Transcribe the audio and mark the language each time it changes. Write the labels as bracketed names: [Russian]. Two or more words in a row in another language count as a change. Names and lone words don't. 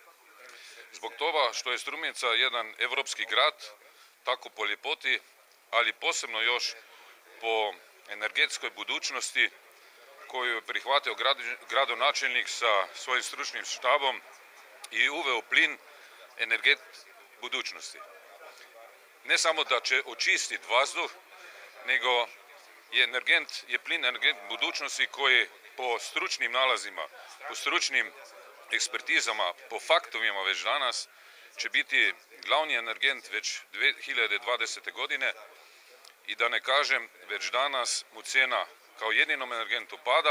[Macedonian] Због тоа што е Струмица еден европски град, [Serbian] тако по лепоти, али посебно још по енергетској будучности, кој прихватил градоначелник со својим стручним штабом и увео плин енергет будучности. [Macedonian] Не само да ќе очисти воздух, него [Serbian] je plin energent budućnosti koji po stručnim nalazima, po stručnim ekspertizama, po faktovima već danas će biti glavni energent već 2020. godine i da ne kažem već danas mu cena kao jedinom energentu pada.